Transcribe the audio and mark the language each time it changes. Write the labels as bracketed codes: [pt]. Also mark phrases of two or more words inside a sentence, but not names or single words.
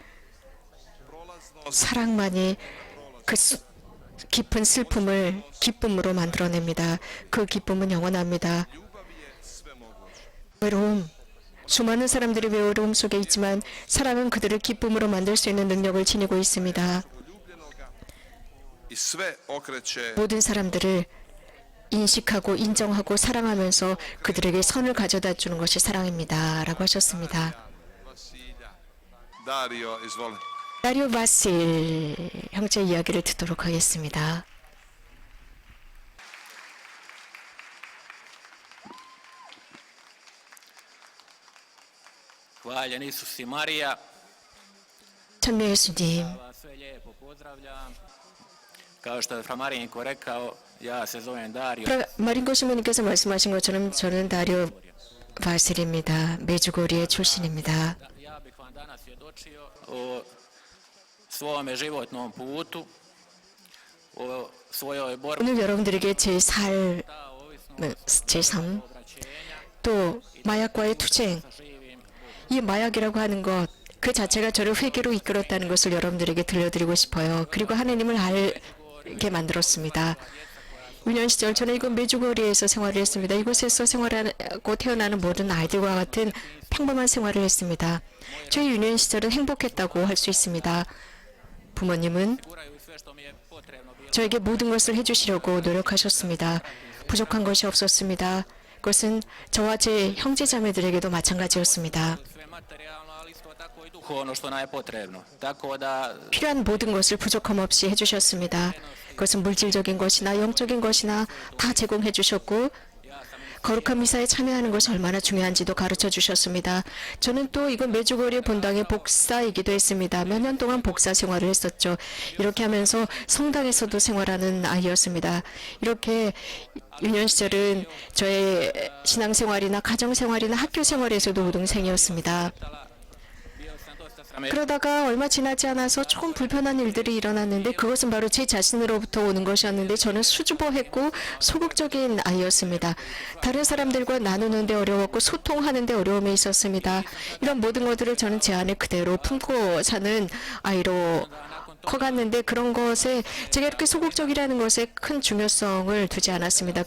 [ko] 사랑만이 그 깊은 슬픔을 기쁨으로 만들어냅니다. 그 기쁨은 영원합니다. 외로움, 수많은 사람들이 외로움 속에 있지만 사랑은 그들을 기쁨으로 만들 수 있는 능력을 지니고 있습니다. [hr] I sve okreće [ko] 모든 사람들을 인식하고 인정하고 사랑하면서 그들에게 선을 가져다 주는 것이 사랑입니다. 라고 하셨습니다. [hr] Vasilja. Dario, izvoli. [ko] 다리오 바실 형제 이야기를 듣도록 하겠습니다. [hr] Hvaljen Isus i Marija, [ko] 천명 예수님, [hr] vas sve lijepo pozdravljam. Kao što je fra Marinko rekao, ja se zovem Dario. [ko] 마린고 신부님께서 말씀하신 것처럼 저는 다리오 바실입니다. 메주고리의 출신입니다. [hr] Ja bih vam danas svjedočio o svome životnom putu, o svojoj borbi [ko] 오늘 여러분들에게 제 삶, [hr] za ovisnost [ko] 제 삶, [hr] obraćenja [ko] 또 마약과의 투쟁, [hr] sa živim Bogom. [ko] 이 마약이라고 하는 것, 그 자체가 저를 회개로 이끌었다는 것을 여러분들에게 들려드리고 싶어요. 그리고 하나님을 알게 만들었습니다. 유년 시절 저는 이곳 메주고리에서 생활을 했습니다. 이곳에서 생활하고 태어나는 모든 아이들과 같은 평범한 생활을 했습니다. 저의 유년 시절은 행복했다고 할 수 있습니다. 부모님은 [hr] Guraju sve što mi je potrebno bilo. [ko] 저에게 모든 것을 해주시려고 노력하셨습니다. 부족한 것이 없었습니다. 그것은 저와 제 형제자매들에게도 마찬가지였습니다. [hr] Sve materijalno, ali isto tako i duhovno što nam je potrebno. Tako da [ko] 필요한 모든 것을 부족함 없이 해주셨습니다. 그것은 물질적인 것이나 영적인 것이나 다 제공해 주셨고 거룩한 미사에 참여하는 것이 얼마나 중요한지도 가르쳐 주셨습니다. 저는 또 이곳 메주고리 본당의 복사이기도 했습니다. 몇 년 동안 복사 생활을 했었죠. 이렇게 하면서 성당에서도 생활하는 아이였습니다. 이렇게 유년 시절은 저의 신앙생활이나 가정생활이나 학교생활에서도 우등생이었습니다. [hr] bio sam dosta srametan. [ko] 그러다가 얼마 지나지 않아서 조금 불편한 일들이 일어났는데 그것은 바로 제 자신으로부터 오는 것이었는데 저는 수줍어했고 소극적인 아이였습니다. 다른 사람들과 나누는데 어려웠고 소통하는데 어려움이 있었습니다. 이런 모든 것들을 저는 제 안에 그대로 품고 사는 아이로 커갔는데 그런 것에 제가 이렇게 소극적이라는 것에 큰 중요성을 두지 않았습니다.